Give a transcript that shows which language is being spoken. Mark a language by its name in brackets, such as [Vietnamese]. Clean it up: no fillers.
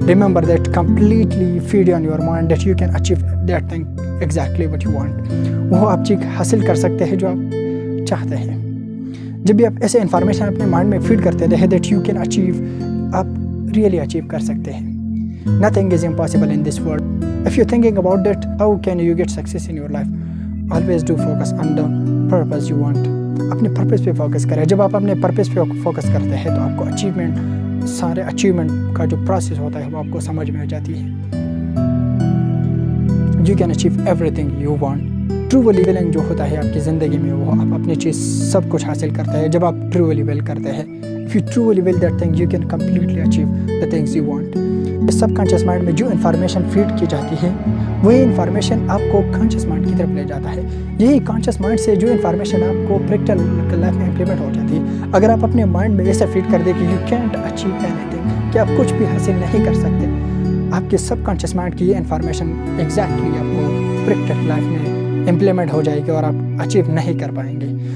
[English] Remember that completely feed on your mind that you can achieve that thing exactly what you want. [Urdu] وہ آپ چیز حاصل کر سکتے ہیں جو آپ چاہتے ہیں. جب بھی آپ ایسے انفارمیشن اپنے مائنڈ میں فیڈ کرتے ہیں [English] that you can achieve, [Urdu] آپ ریئلی اچیو کر سکتے ہیں. [English] Nothing is impossible in this world. If you're thinking about that, how can you get success in your life? Always do focus on the purpose you want. [Urdu] اپنے purpose پہ focus کریں. جب آپ اپنے purpose پہ فوکس کرتے ہیں تو آپ کو اچیومنٹ, سارے اچیومنٹ کا جو پروسیس ہوتا ہے وہ آپ کو سمجھ میں آ جاتی ہے. [English] You can achieve everything you want. [Urdu] Truly ولنگ جو ہوتا ہے آپ کی زندگی میں وہ آپ اپنی چیز سب کچھ حاصل کرتے ہیں جب آپ ٹرولی ول کرتے ہیں. [English] If you truly will that thing, you can completely achieve the things you want. [Urdu] Sub conscious mind میں جو انفارمیشن فیڈ کی جاتی ہے وہی انفارمیشن آپ کو کانشیس مائنڈ کی طرف لے جاتا ہے. یہی کانشیس مائنڈ سے جو انفارمیشن آپ کو پریکٹیکل لائف میں امپلیمنٹ ہو جاتی ہے. اگر آپ اپنے مائنڈ میں ایسا فیڈ کر دیں کہ [English] you can't achieve anything, [Urdu] کہ آپ کچھ بھی حاصل نہیں کر سکتے, آپ کے سب کانشیس مائنڈ کی یہ انفارمیشن ایگزیکٹلی آپ کو پریکٹیکل لائف میں امپلیمنٹ ہو جائے گی اور آپ اچیو نہیں کر پائیں گے.